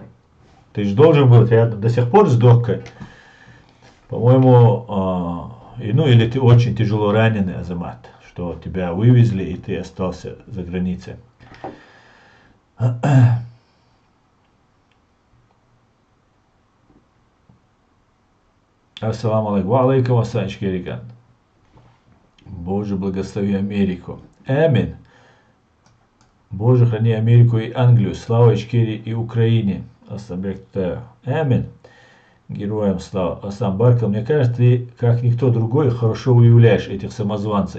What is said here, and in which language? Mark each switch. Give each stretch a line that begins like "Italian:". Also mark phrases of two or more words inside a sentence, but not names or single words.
Russian: Ты же должен был рядом до сих пор с Доккой. По-моему, ну, или ты очень тяжело раненый, Азамат, что тебя вывезли, и ты остался за границей.
Arabic: السلام عليكم. وعليكم السلام, Ичкерия.
Russian: Боже, благослови Америку. Аминь. Боже, храни Америку и Англию, слава Ичкерии и Украине. Аминь. Героям слава. Аслан Баркал, мне кажется, ты, как никто другой, хорошо выявляешь этих самозванцев.